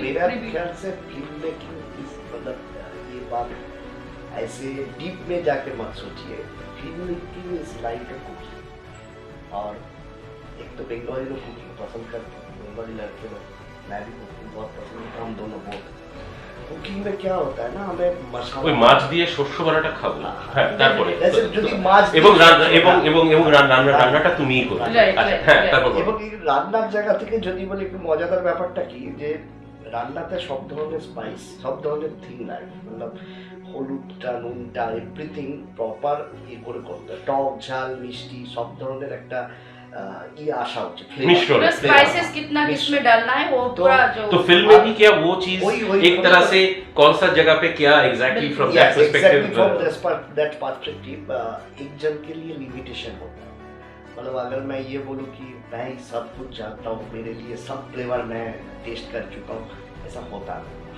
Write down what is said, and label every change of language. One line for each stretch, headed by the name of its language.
Hindi: मेरा ख्याल से फिल्म मेकिंग मतलब ये बात ऐसे डीप में जाके मत सोचिए,
English: Film making is like a cooking.
Hindi: और एक तो बंगाली लोग कुकिंग पसंद करते हैं, बंगाली लड़के लोग, मैं भी कुकिंग बहुत पसंद करता हूँ, हम दोनों बहुत। कुकिंग में क्या होता है ना, हमें मसाला
Bangla: ওই মাছ দিয়ে শস্য বানাটা খাবো, হ্যাঁ, তারপরে जैसे যদি মাছ এবং রান্নাটা তুমিই করবে।
English: Right,
Bangla: আচ্ছা,
English: right,
Bangla: হ্যাঁ,
English: right.
Bangla: তারপর এবং এই রান্নার জায়গা থেকে যদি বলি একটু মজাদার ব্যাপারটা কি, যে রান্নাতে সব ধরনের স্পাইস, সব ধরনের থিং লাগে, मतलब হলুদটা, নুনটা, এভরিথিং প্রপার ইয়ে করে করতে, টক ঝাল মিষ্টি সব ধরনের একটা আসা উচিত,
Hindi: मिश्रण। स्पाइसेस कितना किसमें डालना है वो पूरा जो। तो फिल्म में भी क्या वो चीज वही एक तरह से कौन सा जगह पे क्या
English: Exactly from that exactly from perspective. That perspective
Hindi: एक जन के लिए लिमिटेशन होता है। मतलब अगर मैं ये बोलूँ कि मैं सब कुछ जानता हूँ, मेरे लिए सब फ्लेवर मैं टेस्ट कर चुका हूँ, ऐसा होता नहीं।